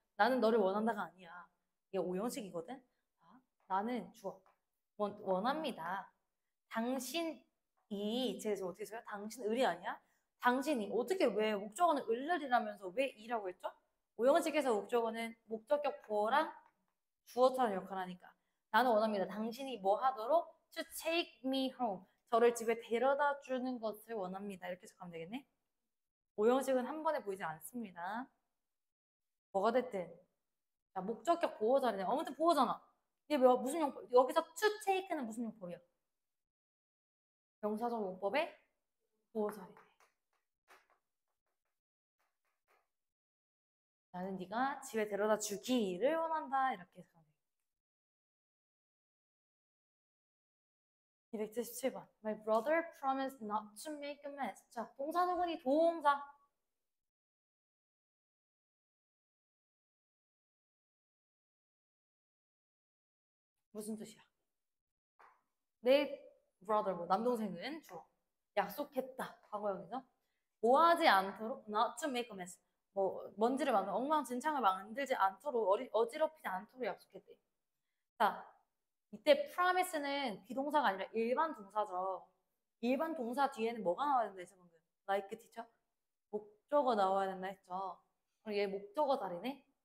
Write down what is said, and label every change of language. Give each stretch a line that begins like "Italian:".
Korean: 나는 너를 원한다가 아니야. 이게 오형식이거든. 자, 나는 주어. 원합니다. 당신이 제가 어떻게 써요? 당신 을이 아니야? 당신이 어떻게 왜 목적어는 을을이라면서 왜 이라고 했죠? 오형식에서 목적어는 목적격 보어랑 주어처럼 역할을 하니까 나는 원합니다. 당신이 뭐 하도록
English: to take me home.
Korean: 저를 집에 데려다 주는 것을 원합니다. 이렇게 해석하면 되겠네. 오형식은 한 번에 보이지 않습니다. 뭐가 됐든 자, 목적격 보호 자리네. 아무튼 보호잖아. 이게 무슨 용법? 여기서 to take는 무슨 용법이야? 명사적 용법의 보호 자리네. 나는 네가 집에 데려다 주기를 원한다. 이렇게 해석하면 돼. 277번.
English: My brother promised not to make a mess.
Korean: 자, 동사 누구니? 동사. 무슨 뜻이야? 내 brother, 뭐 남동생은 주어. 약속했다. 과거형이죠. 뭐 하지 않도록
English: not to make a mess.
Korean: 뭐 먼지를 만들 엉망진창을 만들지 않도록 어지럽히지 않도록 약속했대. 자, 이때 promise는 비동사가 아니라 일반 동사죠. 일반 동사 뒤에는 뭐가 나와야 된다 했어 방금?
English: like teacher?
Korean: 목적어 나와야 된다 했죠. 그럼 얘 목적어 자리네?